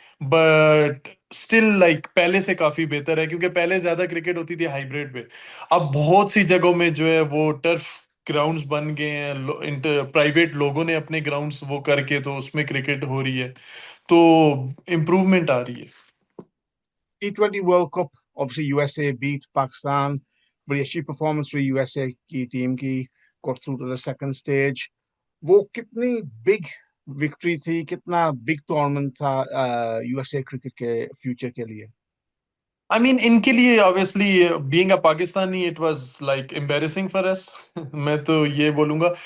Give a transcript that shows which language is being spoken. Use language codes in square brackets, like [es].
[hi] But still like पहले से काफी बेहतर है, क्योंकि पहले ज्यादा क्रिकेट होती थी हाइब्रिड पे। अब बहुत सी जगहों में जो है वो टर्फ ग्राउंड्स बन गए हैं, प्राइवेट लोगों ने अपने ग्राउंड्स वो करके, तो उसमें क्रिकेट हो रही है, तो इम्प्रूवमेंट आ रही है। [en] T20 World Cup, obviously USA beat Pakistan. [hi] बड़ी अच्छी परफॉर्मेंस रही यूएसए की टीम की, [en] got through to the second stage. [hi] वो कितनी बिग विक्ट्री थी, कितना बिग टूर्नामेंट था यूएसए क्रिकेट के फ्यूचर के लिए। [en] I mean [hi] इनके लिए [en] obviously being a Pakistani it was like embarrassing for us [hi] मैं तो ये बोलूंगा।